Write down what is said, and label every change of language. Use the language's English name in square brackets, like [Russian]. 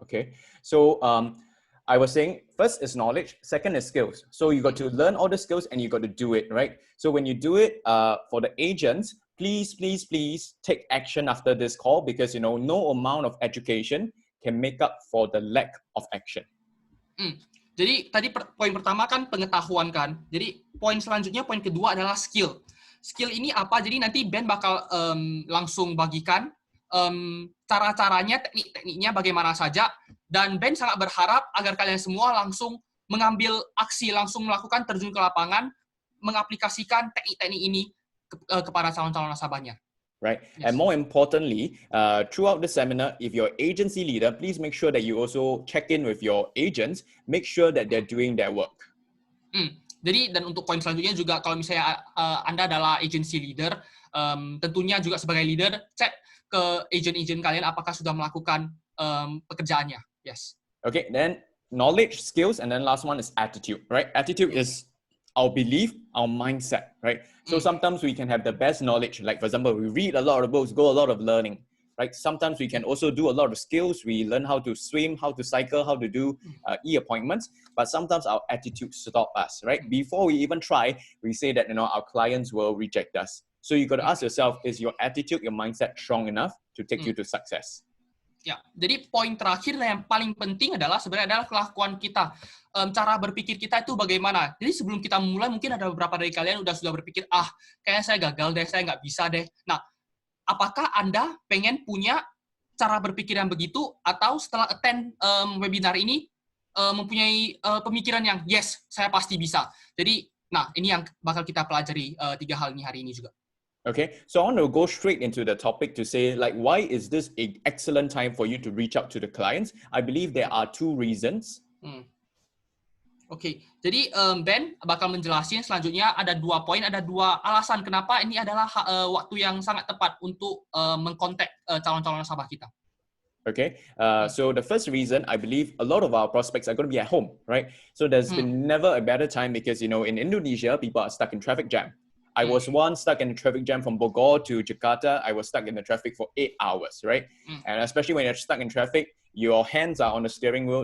[English] Okay, so I was saying first is knowledge, second is skills. So you got to learn all the skills and you got to do it, right? So when you do it, for the agents, please take action after this call because, you know, no amount of education can make up for the lack of action. [Indonesian] Jadi tadi poin pertama kan pengetahuan kan. Jadi poin selanjutnya, poin kedua adalah skill. Skill ini apa? Jadi nanti Ben bakal langsung bagikan cara-caranya, teknik-tekniknya bagaimana saja. Dan Ben sangat berharap agar kalian semua langsung mengambil aksi, langsung melakukan terjun ke lapangan, mengaplikasikan teknik-teknik ini kepada calon-calon nasabahnya. [English] Right. Yes. And more importantly, throughout the seminar, if you're agency leader, please make sure that you also check in with your agents, make sure that they're doing their work. [Indonesian] Jadi, dan untuk poin selanjutnya juga, kalau misalnya Anda adalah [English] agency leader, [Indonesian] tentunya juga sebagai leader, cek ke agent-agent kalian apakah sudah melakukan pekerjaannya. [English] Yes. Okay, then knowledge, skills, and then last one is attitude, right? Attitude is our belief, our mindset, right? So sometimes we can have the best knowledge. Like, for example, we read a lot of books, go a lot of learning, right? Sometimes we can also do a lot of skills. We learn how to swim, how to cycle, how to do e-appointments. But sometimes our attitude stop us, right? Before we even try, we say that, you know, our clients will reject us. So you got to ask yourself, is your attitude, your mindset strong enough to take you to success? [Indonesian] Ya, jadi poin terakhir yang paling penting sebenarnya adalah kelakuan kita. Cara berpikir kita itu bagaimana. Jadi sebelum kita mulai, mungkin ada beberapa dari kalian sudah berpikir, kayaknya saya gagal deh, saya nggak bisa deh. Nah, apakah Anda pengen punya cara berpikir yang begitu, atau setelah attend webinar ini, mempunyai pemikiran yang, yes, saya pasti bisa. Jadi, nah, ini yang bakal kita pelajari 3 hal ini hari ini juga. [English] Okay, so I want to go straight into the topic to say, like, why is this an excellent time for you to reach out to the clients? I believe there are 2 reasons. [Indonesian] Oke, jadi Ben bakal menjelasin selanjutnya ada 2 poin, ada 2 alasan kenapa ini adalah waktu yang sangat tepat untuk mengkontak calon-calon nasabah kita. [English] Okay, so the first reason, I believe a lot of our prospects are going to be at home, right? So there's been never a better time because, you know, in Indonesia, people are stuck in traffic jam. I was once stuck in a traffic jam from Bogor to Jakarta. I was stuck in the traffic for 8 hours, right? And especially when you're stuck in traffic, your hands are on the steering wheel.